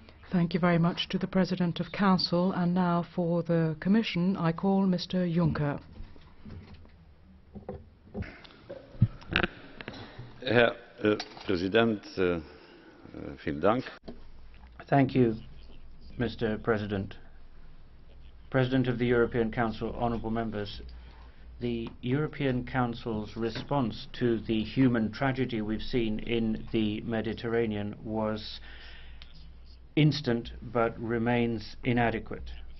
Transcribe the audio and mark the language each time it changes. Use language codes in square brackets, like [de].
[en] Thank you very much to the President of Council. And now for the Commission, I call Mr. Juncker. [de] Herr Präsident, vielen Dank. [en] Thank you, Mr. President. President of the European Council, honourable members, the European Council's response to the human tragedy we've seen in the Mediterranean was instant but remains inadequate.